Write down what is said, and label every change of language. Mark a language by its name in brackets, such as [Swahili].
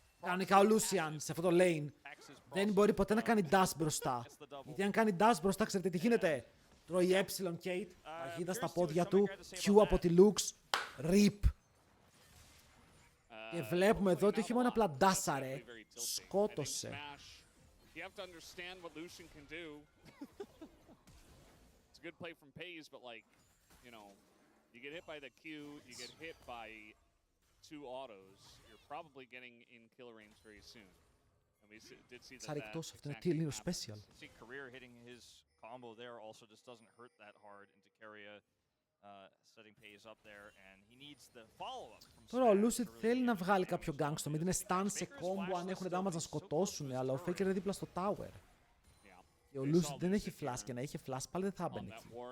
[Greek] Κανονικά ο Lucian σε αυτό το lane δεν μπορεί ποτέ να κάνει dash μπροστά. Γιατί αν κάνει dash μπροστά, ξέρετε τι γίνεται. Τρώει Kate, παγίδα στα πόδια του, Q από τη Lux, RIP. Και βλέπουμε εδώ ότι όχι μόνο απλά ντάσαρε, σκότωσε. [English] You have to understand what Lucian can do. It's a good play from Paze, but like, you know, you get hit by the Q, you get hit by 2 autos, you're probably getting in kill range very soon. And [Greek] Εξαρρυκτός, αυτό είναι τι λίγο special. [English] Career hitting his combo there also just doesn't hurt that hard into Keria setting pace up there and he needs the follow-up from [Greek] Τώρα ο Lucid θέλει να βγάλει κάποιο gang στο mid, είναι stun σε combo αν έχουν damage να σκοτώσουν, αλλά ο Faker είναι δίπλα στο tower. Και ο Lucid δεν έχει flash και να είχε flash πάλι δεν θα έμπαινε εκεί.